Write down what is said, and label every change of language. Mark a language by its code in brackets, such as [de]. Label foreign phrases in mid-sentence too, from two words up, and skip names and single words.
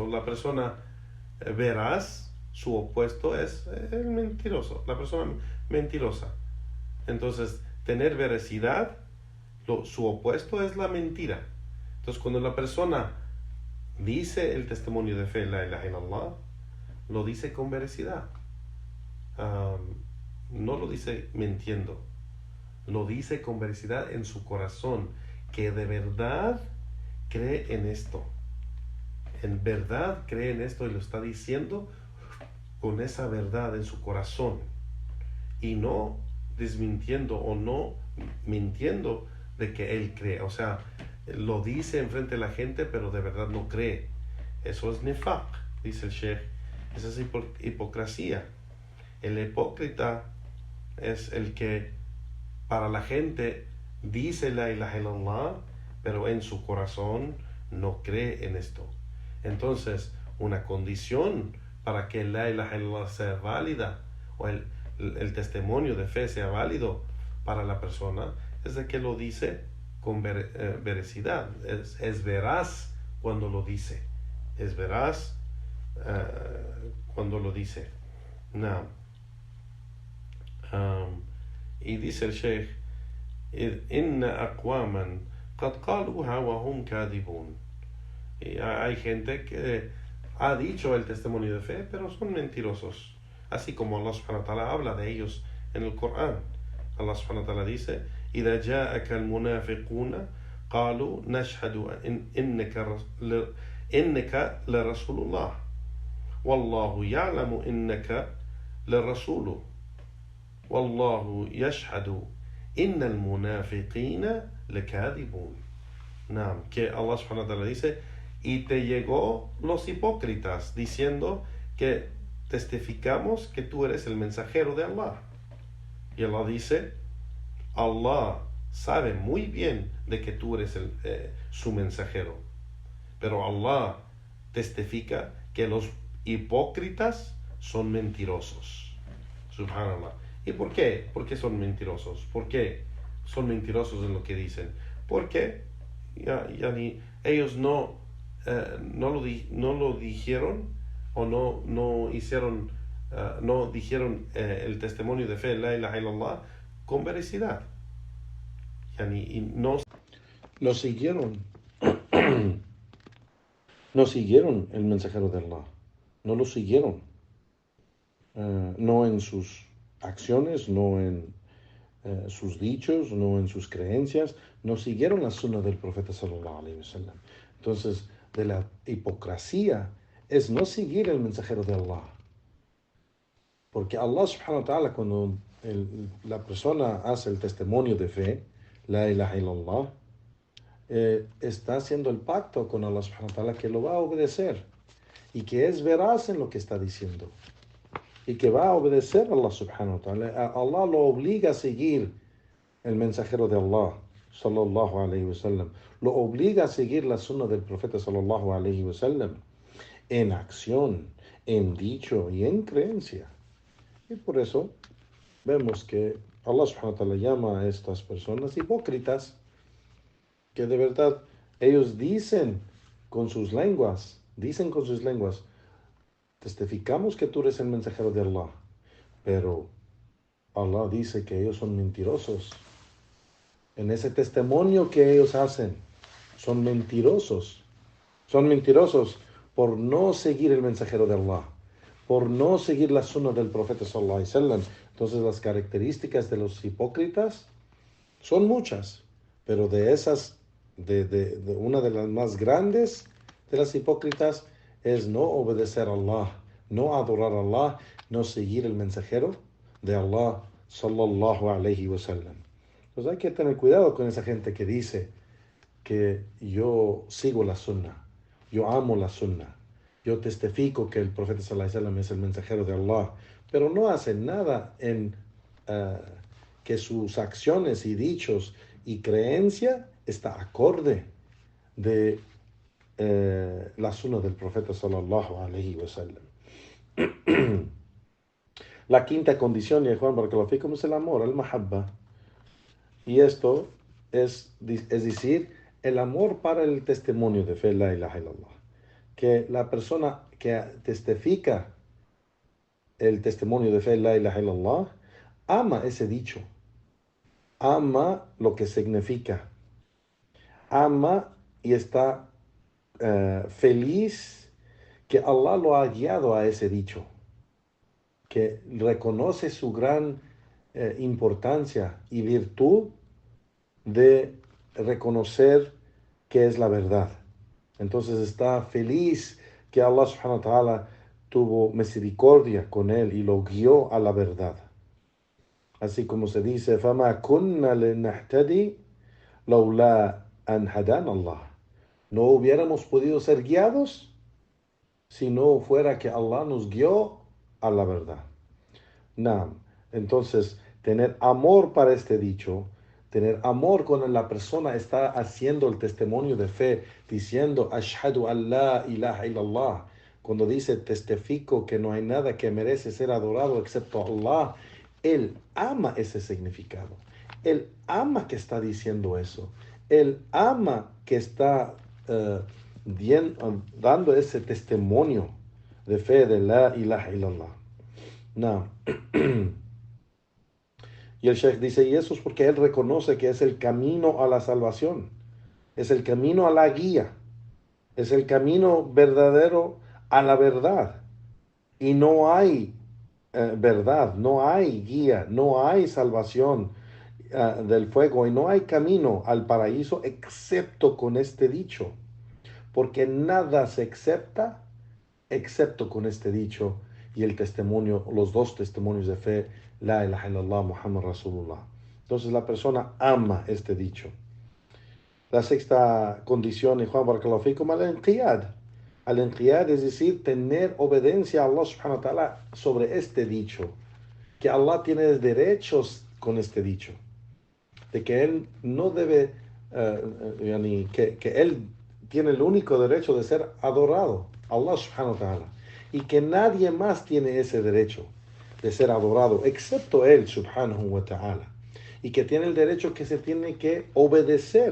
[es] La persona veraz, su opuesto es el mentiroso, la persona mentirosa. Entonces, tener veracidad, su opuesto es la mentira. Entonces, cuando la persona dice el testimonio de fe, [ar] لا إله إلا الله, [es] lo dice con veracidad. No lo dice mintiendo, lo dice con veracidad en su corazón, que de verdad cree en esto. En verdad cree en esto y lo está diciendo con esa verdad en su corazón, y no desmintiendo o no mintiendo de que él cree. O sea, lo dice enfrente de la gente, pero de verdad no cree. Eso es nifaq, dice el Sheikh. Esa es hipocresía. El hipócrita es el que para la gente dice [ar] لا إله إلا الله, [es] pero en su corazón no cree en esto. Entonces, una condición para que [ar] لا إله إلا الله [es] sea válida, o el testimonio de fe sea válido para la persona, es de que lo dice con veracidad. Es veraz cuando lo dice. Es veraz cuando lo dice. No. Y dice el Sheikh, [ar] إن أقواما قد قالوها وهم كاذبون. [es] Y hay gente que ha dicho el testimonio de fe, pero son mentirosos, así como Allah [ar] سبحانه وتعالى [es] habla de ellos en el Corán. [ar] Allah subhanahu wa ta'ala dice, إذا جاءك المنافقون قالوا نشهد إنك لرسول الله والله يعلم إنك لرسوله والله يشهد إن المنافقين لكاذبون. [es] Que Allah [ar] سبحانه وتعالى [es] dice, y te llegó los hipócritas diciendo que testificamos que tú eres el mensajero de Allah. Y Allah dice, Allah sabe muy bien de que tú eres su mensajero, pero Allah testifica que los hipócritas son mentirosos. Subhanallah. ¿Y por qué? ¿Por qué son mentirosos? ¿Por qué son mentirosos en lo que dicen? Porque ellos no lo dijeron o no hicieron, no dijeron el testimonio de fe, [ar] لا إله إلا الله, [es] con veracidad. Y no lo siguieron. No siguieron el mensajero de Allah. No lo siguieron. No en sus acciones, no en sus dichos, no en sus creencias, no siguieron la sunna del profeta [ar] صلى الله عليه وسلم. [es] Entonces, de la hipocresía es no seguir el mensajero de Allah. Porque Allah [ar] سبحانه وتعالى, [es] cuando la persona hace el testimonio de fe, [ar] لا إله إلا الله, [es] está haciendo el pacto con Allah [ar] سبحانه وتعالى [es] que lo va a obedecer y que es veraz en lo que está diciendo y que va a obedecer a Allah [ar] سبحانه وتعالى. [es] Allah lo obliga a seguir el mensajero de Allah [ar] صلى الله عليه وسلم, [es] lo obliga a seguir la sunna del profeta [ar] صلى الله عليه وسلم [es] en acción, en dicho y en creencia. Y por eso vemos que Allah [ar] سبحانه وتعالى [es] llama a estas personas hipócritas, que de verdad ellos dicen con sus lenguas, testificamos que tú eres el mensajero de Allah, pero Allah dice que ellos son mentirosos. En ese testimonio que ellos hacen, son mentirosos. Son mentirosos por no seguir el mensajero de Allah, por no seguir la sunna del profeta [ar] صلى الله عليه وسلم. [es] Entonces las características de los hipócritas son muchas, pero de esas, de una de las más grandes de las hipócritas es no obedecer a Allah, no adorar a Allah, no seguir el mensajero de Allah [ar] صلى الله عليه وسلم. [es] Pues hay que tener cuidado con esa gente que dice que yo sigo la sunna, yo amo la sunna, yo testifico que el profeta [ar] صلى الله عليه وسلم [es] es el mensajero de Allah, pero no hace nada en que sus acciones y dichos y creencia está acorde de la sunna del profeta [ar] صلى الله عليه وسلم. [es] La quinta condición, y Juan [ar] بارك الله فيكم, [es] es el amor, el mahabba. Y esto es decir, el amor para el testimonio de fe, [ar] لا إله إلا الله. [es] Que la persona que testifica el testimonio de fe, [ar] لا إله إلا الله, [es] ama ese dicho, ama lo que significa, ama y está feliz que Allah lo ha guiado a ese dicho, que reconoce su gran importancia y virtud de reconocer que es la verdad. Entonces está feliz que Allah [ar] سبحانه وتعالى [es] tuvo misericordia con él y lo guió a la verdad. Así como se dice, [ar] فَمَا كُنَّا لِنَهْتَدِي لَوْلَا أَنْ هَدَانَ اللَّهُ. [es] No hubiéramos podido ser guiados si no fuera que Allah nos guió a la verdad. Naam. Entonces, tener amor para este dicho, tener amor cuando la persona está haciendo el testimonio de fe, diciendo, [ar] أشهد أن لا إله إلا الله, [es] cuando dice, testifico que no hay nada que merece ser adorado excepto Allah, él ama ese significado. Él ama que está diciendo eso. Él ama que está dando ese testimonio de fe de [ar] لا إله إلا الله. [es] No. Y el Sheikh dice, y eso es porque él reconoce que es el camino a la salvación, es el camino a la guía, es el camino verdadero a la verdad. Y no hay verdad, no hay guía, no hay salvación del fuego y no hay camino al paraíso excepto con este dicho, porque nada se acepta excepto con este dicho y el testimonio, los dos testimonios de fe, [ar] لا إله إلا الله، محمد رسول الله. [es] Entonces la persona ama este dicho. La sexta condición, y Juan [ar] بارك الله فيكم، الانقياد. [es] Al-inqiyad es decir, tener obediencia a Allah [ar] سبحانه وتعالى [es] sobre este dicho, que Allah tiene derechos con este dicho. de que él no debe, que él tiene el único derecho de ser adorado, Allah [ar] سبحانه وتعالى, [es] y que nadie más tiene ese derecho de ser adorado, excepto él [ar] سبحانه وتعالى, [es] y que tiene el derecho que se tiene que obedecer.